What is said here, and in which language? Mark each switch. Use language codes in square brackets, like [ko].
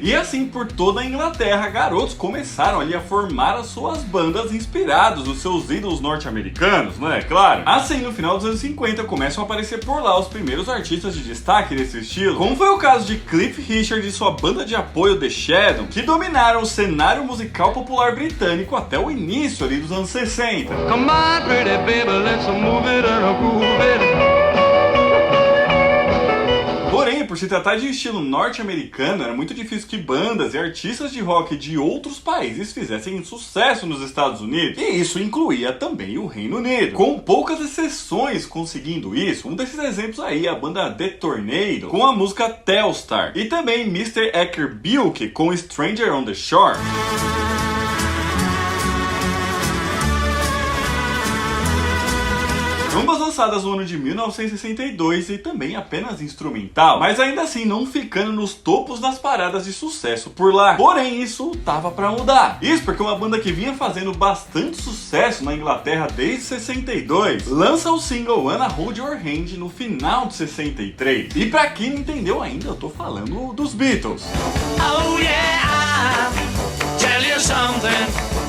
[pt] E assim por toda a Inglaterra, garotos começaram ali a formar as suas bandas inspirados nos seus ídolos norte-americanos, né? Claro. Assim, no final dos anos 50, começam a aparecer por lá os primeiros artistas de destaque desse estilo, como foi o caso de Cliff Richard e sua banda de apoio The Shadows, que dominaram o cenário musical popular britânico até o início ali dos anos 60. [en] Come on, pretty baby, let's move it and groove it. [pt] Porém, por se tratar de um estilo norte-americano, era muito difícil que bandas e artistas de rock de outros países fizessem sucesso nos Estados Unidos. E isso incluía também o Reino Unido, com poucas exceções conseguindo isso. Um desses exemplos aí é a banda The Tornado, com a música Telstar, e também Mr. Eckhart Bilk com Stranger on the Shore. Ambas lançadas no ano de 1962 e também apenas instrumental, mas ainda assim não ficando nos topos das paradas de sucesso por lá. Porém, isso tava pra mudar. Isso porque uma banda que vinha fazendo bastante sucesso na Inglaterra desde 62 lança o single Wanna Hold Your Hand no final de 63. E pra quem não entendeu ainda, eu tô falando dos Beatles. [en] Oh yeah, I'll tell you something.